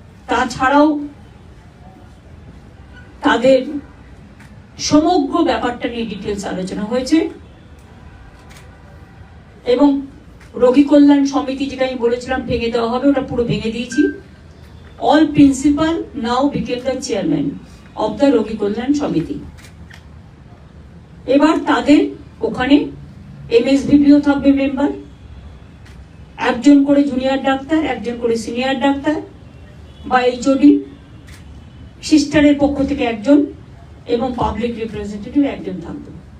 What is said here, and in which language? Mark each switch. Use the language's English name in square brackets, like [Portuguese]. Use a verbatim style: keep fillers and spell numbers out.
[Bangla] তাছাড়াও তাদের সমগ্র ব্যাপারটা নিয়ে ডিটেলস আলোচনা হয়েছে, এবং রোগী কল্যাণ সমিতি যেটা আমি বলেছিলাম ভেঙে দেওয়া হবে, ওটা পুরো ভেঙে দিয়েছি। [English] All principal now became the chairman of the Rogi Kolyan Samiti. [Bangla] এবার তাদের ওখানে এমএসভিপিও থাকবে মেম্বার, একজন করে জুনিয়র ডাক্তার, একজন করে সিনিয়র ডাক্তার বা এইচওডি, সিস্টারের পক্ষ থেকে একজন, এবং পাবলিক রিপ্রেজেন্টেটিভ একজন থাকবে।